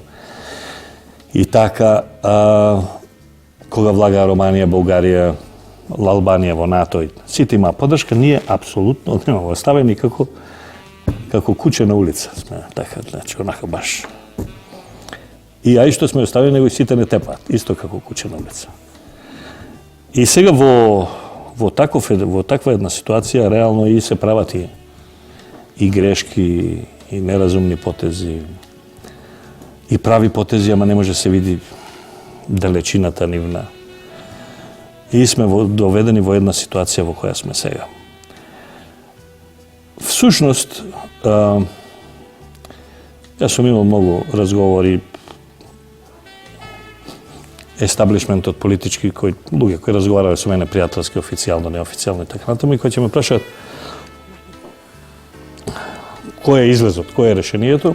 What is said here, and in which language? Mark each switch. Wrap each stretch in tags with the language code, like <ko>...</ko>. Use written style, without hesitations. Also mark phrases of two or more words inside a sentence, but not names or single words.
<mk>И така, кога влага Романија, Бугарија, Албанија во НАТО, сите има поддршка, ние апсолутно немаме оставени како куќе на улица сме, така, значи, онака баш. И ај што сме оставени, него и сите не тепаат, исто како куќе на улица. И сега во таква една ситуација реално и се прават и грешки</mk> <sr>i nerazumni potezi i pravi potezi,</sr> <mk>ама</mk> <sr>ne može se vidi</sr> <mk>далечината нивна. И сме доведени во една ситуација во која сме сега. Всушност, јас сум имал многу разговори естаблишментот политички, луѓе кои разговарале со мене пријателски, официјално, неофицијално и така натаму, и кои ќе ме прашаат кој е излезот, кој е решението.</mk>